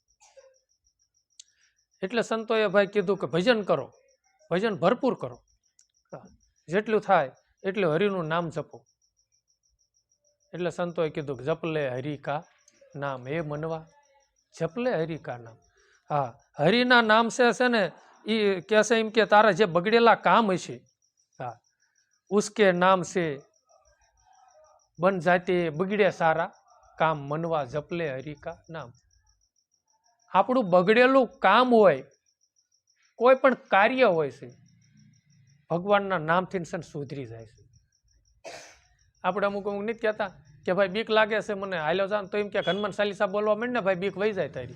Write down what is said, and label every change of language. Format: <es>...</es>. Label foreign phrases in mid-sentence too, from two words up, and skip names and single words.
<gu>એટલે સંતોએ ભાઈ કીધું કે ભજન કરો, ભજન ભરપૂર કરો, જેટલું થાય એટલું હરિનું નામ જપો. એટલે સંતોએ કીધું કે</gu> <hi>जपले हरि का नाम, हे मनवा जपले हरि का नाम.</hi> <gu>હા, હરિના નામ છે ને એ કહેશે એમ કે તારા જે બગડેલા કામ હશે, હા,</gu> <hi>उसके नाम से बन जाते बगड़े सारा काम, मनवा जपले हरि का नाम.</hi> <gu>આપણું બગડેલું કામ હોય, કોઈ પણ કાર્ય હોય છે, ભગવાનના નામથી સુધરી જાય છે. આપણે અમુક નથી કહેતા કે ભાઈ બીક લાગે છે મને, હાલ્યો જાન તો એમ કે હનુમાન ચાલીસા બોલવા માંડ ને ભાઈ બીક વહી જાય તારી.</gu>